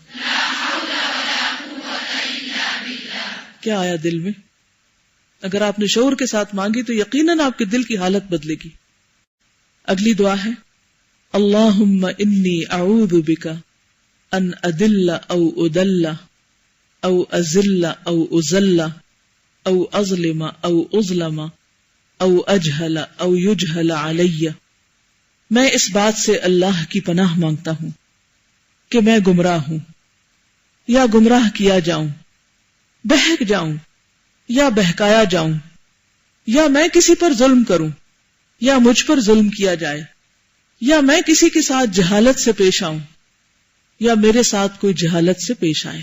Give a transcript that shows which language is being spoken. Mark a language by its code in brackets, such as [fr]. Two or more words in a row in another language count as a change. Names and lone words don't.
[ur] کیا آیا دل میں؟ اگر آپ نے شعور کے ساتھ مانگی تو یقیناً آپ کے دل کی حالت بدلے گی۔ اگلی دعا ہے، [ar] اللہم انی اعوذ بک ان اذل او اذل او ازل او ازل او اظلم او اظلم او اجہل او یجہل علی۔ [ur] میں اس بات سے اللہ کی پناہ مانگتا ہوں کہ میں گمراہ ہوں یا گمراہ کیا جاؤں، بہک جاؤں یا بہکایا جاؤں، یا میں کسی پر ظلم کروں یا مجھ پر ظلم کیا جائے، یا میں کسی کے ساتھ جہالت سے پیش آؤں یا میرے ساتھ کوئی جہالت سے پیش آئے۔